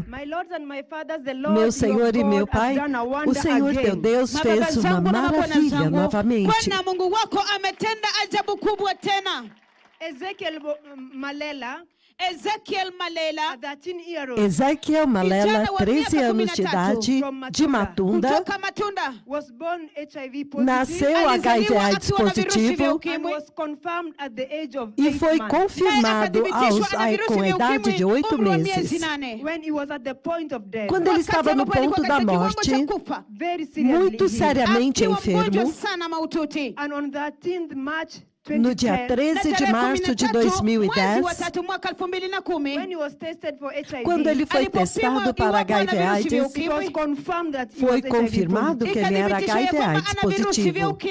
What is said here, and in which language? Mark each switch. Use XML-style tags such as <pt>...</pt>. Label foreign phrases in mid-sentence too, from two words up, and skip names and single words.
<pt>Meu Senhor e meu Pai, o Senhor teu Deus fez uma maravilha novamente.</pt> <sw>Bwana Mungu wako ametenda ajabu kubwa tena.</sw> <pt>Ezekiel Malela, 13 anos de idade, de Matunda, nasceu HIV/AIDS positivo e foi confirmado com a idade de 8 meses. Quando ele estava no ponto da morte, muito seriamente enfermo, no dia 13 de março de 2010, quando ele foi testado para HIV/AIDS, foi confirmado que ele era HIV/AIDS positivo.</pt>